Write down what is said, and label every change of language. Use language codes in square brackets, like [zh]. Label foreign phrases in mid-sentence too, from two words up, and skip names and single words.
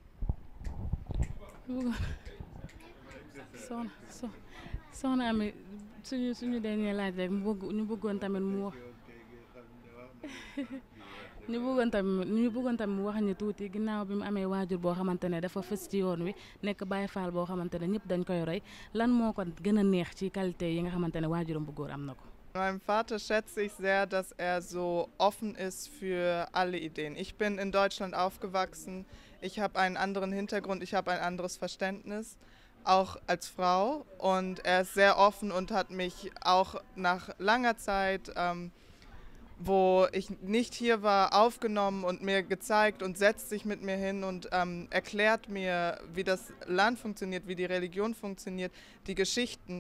[wo] Soxna Ami suñu dernier laaj rek ñu bëggoon tamit mu wax ñu bëggoon tamit mu wax ni tuuti ginnaaw bi mu amee waajur boo xamante ne dafa fës ci yoon wi nekk Baye Fall boo xamante ne ñëpp dañ koy roy lan moo ko gën a neex ci qualité yi nga xamante ne waajuram bu góor am na ko. [de] Meinem Vater schätze ich sehr, dass er so offen ist für alle Ideen. Ich bin in Deutschland aufgewachsen, ich habe einen anderen Hintergrund, ich habe ein anderes Verständnis, auch als Frau, und er ist sehr offen und hat mich auch nach langer Zeit, wo ich nicht hier war, aufgenommen und mir gezeigt und setzt sich mit mir hin und erklärt mir, wie das Land funktioniert, wie die Religion funktioniert, die Geschichten.